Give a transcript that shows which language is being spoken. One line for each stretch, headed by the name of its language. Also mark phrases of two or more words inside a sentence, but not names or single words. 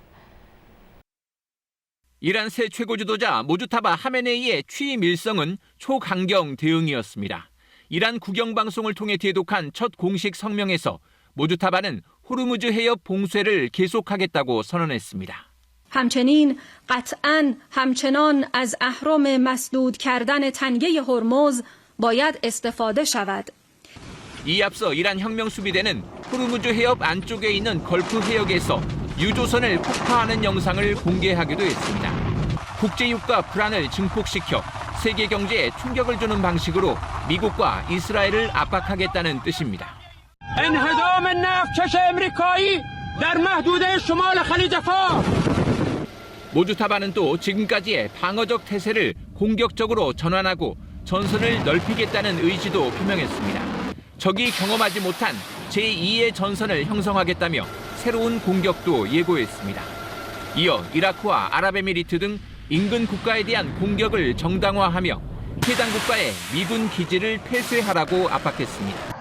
Korean: 이란 새 최고 지도자 모주타바 하메네이의 취임 일성은 초강경 대응이었습니다. 이란 국영방송을 통해 대독한 첫 공식 성명에서 모주타바는 호르무즈 해협 봉쇄를 계속하겠다고 선언했습니다.
Persian: همچنین قطعاً همچنان از اهرم مسدود کردن تنگه هرمز باید استفاده شود.
Korean: 이 앞서 이란 혁명수비대는 호르무즈 해협 안쪽에 있는 걸프 해역에서 유조선을 폭파하는 영상을 공개하기도 했습니다. 국제유가 불안을 증폭시켜 세계 경제에 충격을 주는 방식으로 미국과 이스라엘을 압박하겠다는 뜻입니다.
Persian: انهدام نفتکش آمریکایی در محدوده شمال خلیج فارس.
Korean: 모주타바는 또 지금까지의 방어적 태세를 공격적으로 전환하고 전선을 넓히겠다는 의지도 표명했습니다. 적이 경험하지 못한 제2의 전선을 형성하겠다며 새로운 공격도 예고했습니다. 이어 이라크와 아랍에미리트 등 인근 국가에 대한 공격을 정당화하며 해당 국가의 미군 기지를 폐쇄하라고 압박했습니다.